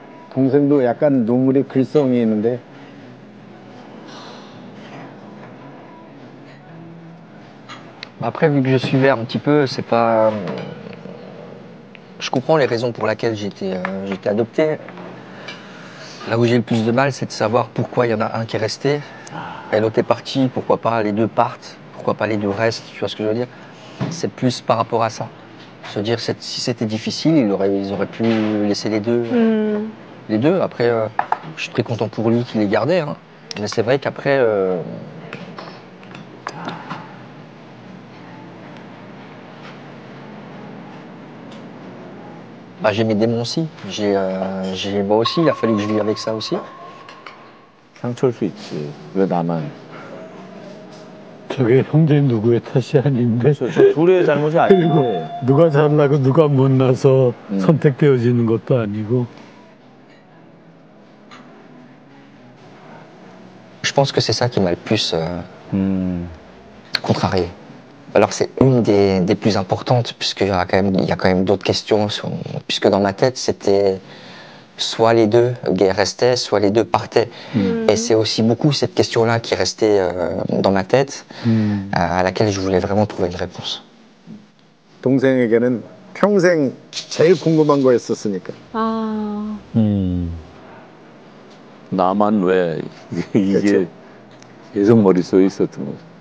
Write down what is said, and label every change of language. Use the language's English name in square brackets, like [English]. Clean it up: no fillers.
[Korean] 동생도 약간 눈물이 글썽이 있는데 [French] Après, vu que je suivais un petit peu, c'est pas. Je comprends les raisons pour lesquelles j'étais adopté. Là où j'ai le plus de mal, c'est de savoir pourquoi il y en a un qui est resté et l'autre est parti. Pourquoi pas les deux partent? Pourquoi pas les deux restent? Tu vois ce que je veux dire? C'est plus par rapport à ça. Se dire, si c'était difficile, ils auraient pu laisser les deux. Les deux. Après, je suis très content pour lui qu'il les gardait. Hein. Mais c'est vrai qu'après. Bah, j'ai mes démons aussi. Moi aussi, il a fallu que je vive avec ça aussi. [Korean] 상처일 수 있지. 왜 나만? 저게 형제 누구의 탓이 아닌데 저 둘의 잘못이 그리고 아닌데. 누가 잘나고 누가 못나서 선택되어지는 것도 아니고. [French] Je pense que c'est ça qui m'a le plus contrarié. Alors c'est une des plus importantes, puisqu'il y a quand même d'autres questions, puisque dans ma tête c'était soit les deux restaient, soit les deux partaient. Et c'est aussi beaucoup cette question-là qui restait dans ma tête, à laquelle je voulais vraiment trouver une réponse. [Korean] 동생에게는 평생 제일 궁금한 거였었으니까. 아, 나만 왜 이게 그렇죠. 계속 머릿속에 있었던 거죠.